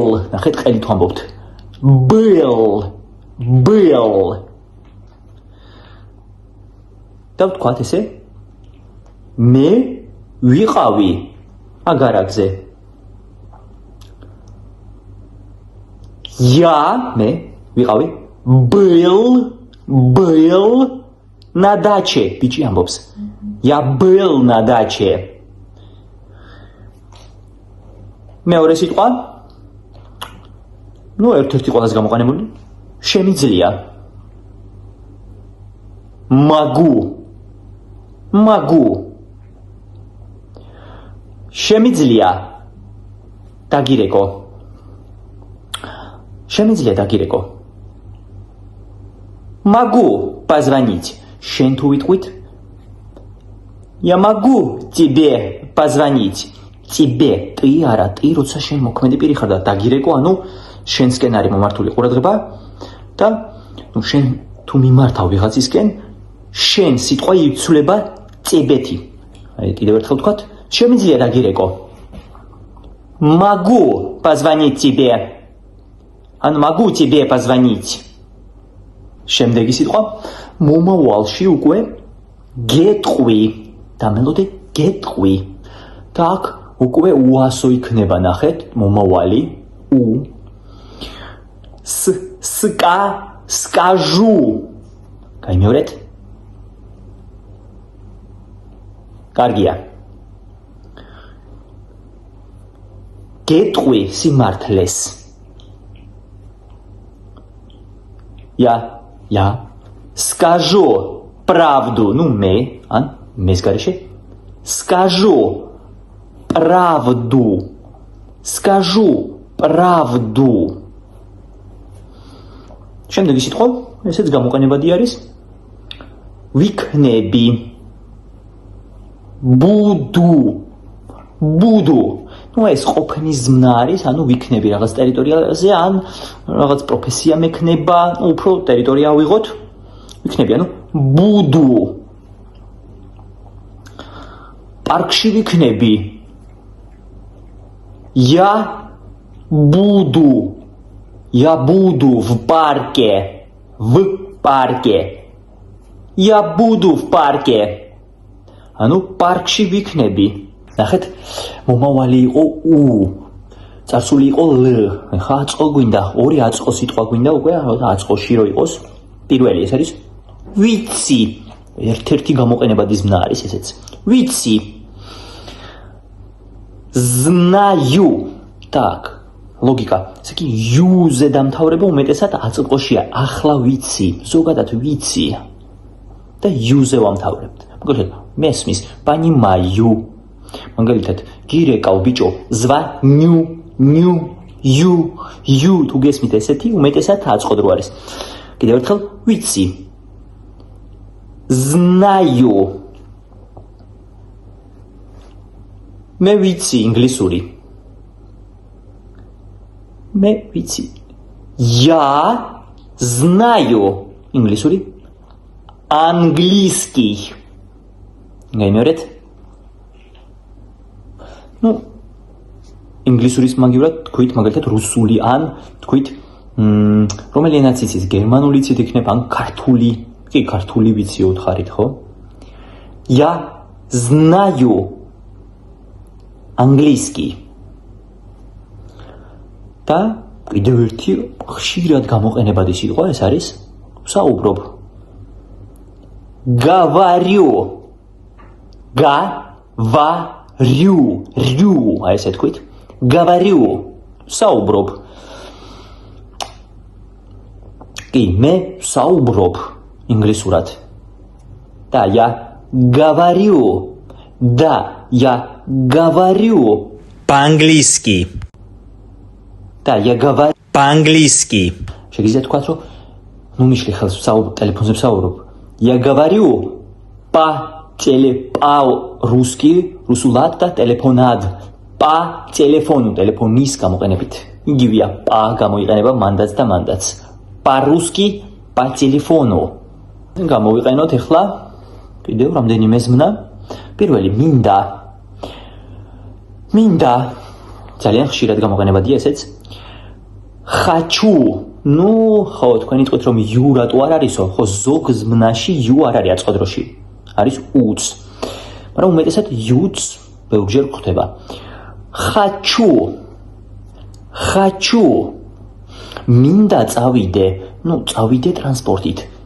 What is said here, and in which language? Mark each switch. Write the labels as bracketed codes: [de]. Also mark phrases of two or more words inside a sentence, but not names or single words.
[ka] ნახეთ, ყელით ვამბობთ. Был. და ვთქვათ ესე. მე ვიყავი აგარაკზე. Я, მე ვიყავი, [ru] был на даче, [ka] ბიჭი ამბობს. [ru] Я был на даче. [ka] მეორე სიტყვა, ერთ-ერთი ყველაზე გამოყენებული, შემიძლია. Могу. შემიძლია დაგირეკო. Შემიძლია დაგირეკო. [ru] Могу позвонить. [ka] შენ თუ ვიტყვით? [ru] Я могу тебе позвонить. Тебе. [ka] Ты არა, ты როცა შენ მოქმედი პირი ხარ და დაგირეკო, ანუ შენსკენ არის მომართული ყურადღება და შენ თუ მიმართავ ვიღაცისკენ, შენ სიტყვა იცვლება წებეთი. აი კიდევ ერთხელ ვთქვათ, შემიძლია დაგირეკო. [ru] Могу позвонить тебе. Могу тебе позвонить. [ka] შემდეგი სიტყვა მომავალში უკვე გეტყვი. დამელოდე გეტყვი. და აქ უკვე უასო იქნება, ნახეთ, მომავალი скажу. გაიმეორეთ? კარგია. გეტყვი სიმართლეს. [ru] Я скажу правду, [ka] მე, მეს გარეშე, [ru] скажу правду. [ka] შემდეგი სიტყვა, ესეც გამოყენებადი არის, ვიქნები. Буду. ეს ყოფნის ზმნა არის, ვიქნები რაღაც ტერიტორიაზე, ან რაღაც პროფესია მექნება, უფრო ტერიტორია ავიღოთ, ვიქნები, буду. პარკში ვიქნები. [ru] Я буду в парке. Я буду в парке. [ka] პარკში ვიქნები. ნახეთ, მომავალი იყო წარსული იყო ლ. ხა აწყო გვინდა, ორი აწყო სიტყვა გვინდა უკვე, აწყოში რო იყოს. პირველი ეს არის ვიცი. ერთ-ერთი გამოყენებადი ზმნა არის ესეც. ვიცი. Знаю. Так, ლოგიკა. ესე იგი იუზე დამთავრება უმეტესად აწყოშია. ახლა ვიცი, ზოგადად ვიცი. და იუზე ვამთავრებთ. მოგეთ, მესმის, понимаю. მაგალითად, გირეკავ ბიჭო, звоню, you თუ გესმით ესეთი, უმეტესად აწყოდრო არის. კიდევ ერთხელ, ვიცი. Знаю. მე ვიცი ინგლისური. მე ვიცი. [ru] Я знаю ინგლისური. Английский. [ka] გაიმეორეთ? ინგლისურის მაგივრად თქვით მაგალითად რუსული ან თქვით რომელი ენაც იცით, გერმანული იცით იქნება ან ქართული. კი, ქართული ვიცი უთხარით, ხო? [ru] Я знаю английский. [ka] და კიდევ ერთი ხშირად გამოყენებადი სიტყვა ეს არის საუბრობ. [ru] Говорю. Говорю. Рю. [ka] აი ესე თქვით. Говорю. საუბრობ. კი, მე საუბრობ ინგლისურად. [ru] Да, я говорю. Да, я говорю. По-английски. Да, я говорю. По-английски. [ka] Შეგიძლიათ თქვათ, რომ ну მიშლი ხელს ტელეფონზე ვსაუბრობ. [ru] Я говорю по-русски, [ka] русულად და ტელეფონად. По-телефону, ტელეფონის გამოყენებით. იგივეა, по გამოიყენება მანდაც და მანდაც. [ru] По-русски, по-телефону. [ka] გამოვიყენოთ ახლა კიდევ რამდენიმე ზმნა. პირველი მინდა. ძალიან ხშირად გამოყენებადია ესეც. [ru] Хочу. Ну, [ka] ხო, თქვენი თქვით რომ you რატო არ არისო? ხო, ზოგ ზმნაში you არ არის აწყოდროში. არის uც. მაგრამ უმეტესად you-ც ბევრჯერ გვხვდება. Хочу. მინდა წავიდე. Ну, წავიდე ტრანსპორტით.